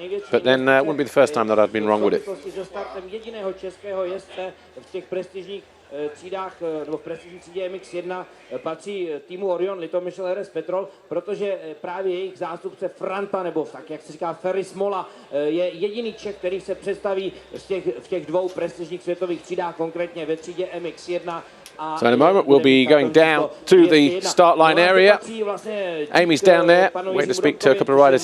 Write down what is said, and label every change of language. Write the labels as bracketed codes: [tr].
[en] But then it wouldn't be the first time that I've been wrong with it. [cs] třídách, nebo v prestižní třídě MX1 patří týmu Orion Litomyšl RS Petrol, protože právě jejich zástupce Franta, nebo tak, jak se říká, Ferry Smola, je jediný Čech, který se představí v těch 2 prestižních světových třídách, konkrétně ve třídě MX1. [en] So in a moment we'll be going down to the start line area. Amy's down there, waiting to speak to a couple of riders.